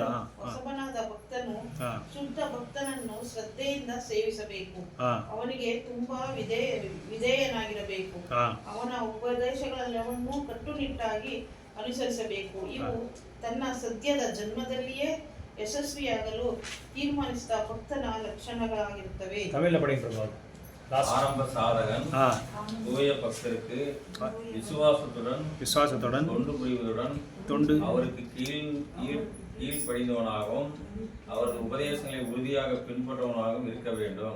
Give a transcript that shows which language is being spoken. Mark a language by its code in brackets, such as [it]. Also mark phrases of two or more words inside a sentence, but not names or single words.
[kn] ಭಕ್ತನು ಶುದ್ಧ ಭಕ್ತನನ್ನು ಶ್ರದ್ಧೆಯಿಂದ ಸೇವಿಸಬೇಕು. ಅವನಿಗೆ ತುಂಬಾ ವಿಧೇಯನಾಗಿರಬೇಕು. ಅವನ ಉಪದೇಶಗಳೆಲ್ಲವನ್ನೂ ಕಟ್ಟುನಿಟ್ಟಾಗಿ ಅನುಸರಿಸಬೇಕು. ಇವು ತನ್ನ ಸದ್ಯದ ಜನ್ಮದಲ್ಲಿಯೇ ಯಶಸ್ವಿಯಾಗಲು ತೀರ್ಮಾನಿಸಿದ ಭಕ್ತನ ಲಕ್ಷಣಗಳಾಗಿರುತ್ತವೆ. [ta] ஆரம்ப சாதகன் தூய பக்தருக்கு விசுவாசத்துடன் தொண்டு புரிவதுடன் அவருக்கு கீழ்ப்படிந்தவனாகவும் அவரது உபதேசங்களை உறுதியாக பின்பற்றுவனாகவும் இருக்க வேண்டும்.